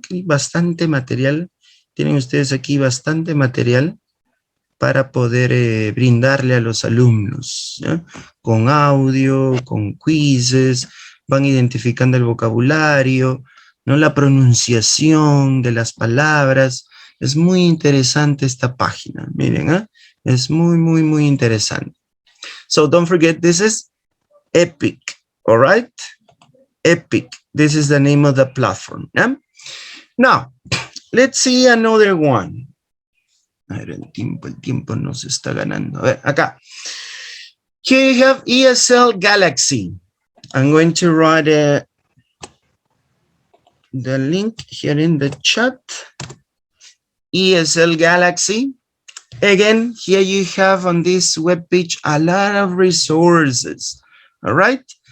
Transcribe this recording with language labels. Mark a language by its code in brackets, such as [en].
[es] Que bastante material. Tienen ustedes aquí bastante material para poder brindarle a los alumnos, ¿no? Con audio, con quizzes, van identificando el vocabulario, ¿no? La pronunciación de las palabras. Es muy interesante esta página, miren, ¿eh? Es muy, muy, muy interesante. [en] So don't forget, this is Epic, all right? Epic, this is the name of the platform, yeah? Now, let's see another one. [es] A ver, el tiempo nos está ganando. A ver, acá. [en] Here you have ESL Galaxy. I'm going to write the link here in the chat. ESL Galaxy. Again, here you have on this webpage a lot of resources. All right?